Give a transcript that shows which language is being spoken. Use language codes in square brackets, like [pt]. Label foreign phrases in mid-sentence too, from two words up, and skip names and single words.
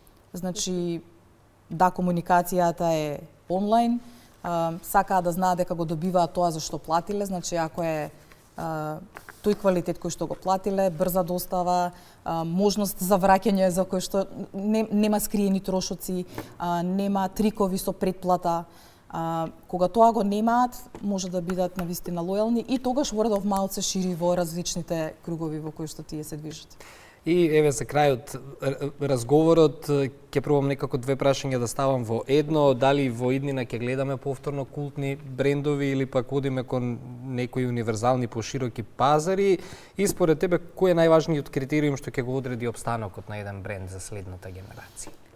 [mk] Значи, комуникацијата е онлайн, сакаат да знаат дека го добиваат тоа за што платиле, значи ако е тој квалитет кој што го платиле, брза достава, можност за враќање за кој што нема скриени трошоци, нема трикови со предплата. Кога тоа го немаат, може да бидат навистина лојални и тогаш [en] word of mouth [mk] се шири во различните кругови во кои што тие се движат. И еве за крајот разговорот ќе пробам некако две прашања да ставам во едно, дали во иднина ќе гледаме повторно култни брендови или пак одиме кон некои универзални пошироки пазари и според тебе кој е најважниот критериум што ќе го одреди опстанокот на еден бренд за следната генерација?